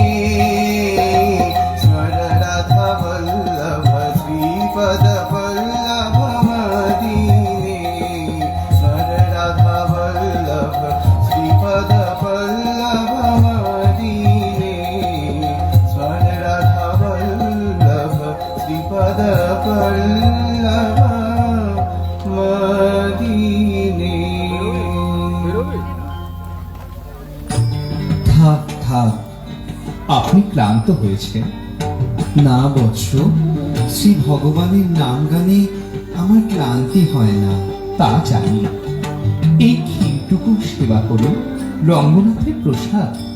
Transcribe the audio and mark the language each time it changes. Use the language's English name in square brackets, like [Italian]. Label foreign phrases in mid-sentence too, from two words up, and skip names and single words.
[Sanskrit] स्मर राधावल्लभ श्रीपद वल्लभ मदीने स्मर राधावल्लभ श्रीपद वल्लभ मदीने स्मर राधावल्लभ श्रीपद वल्लभ मदीने। [Bangla] থাক থাক, আপনি ক্লান্ত হয়েছেন? না বৎস, শ্রী ভগবানের নাম গানে আমার ক্লান্তি হয় না, তা জানি। এই ক্ষীরটুকু সেবা করুন, রঙ্গনাথের প্রসাদ।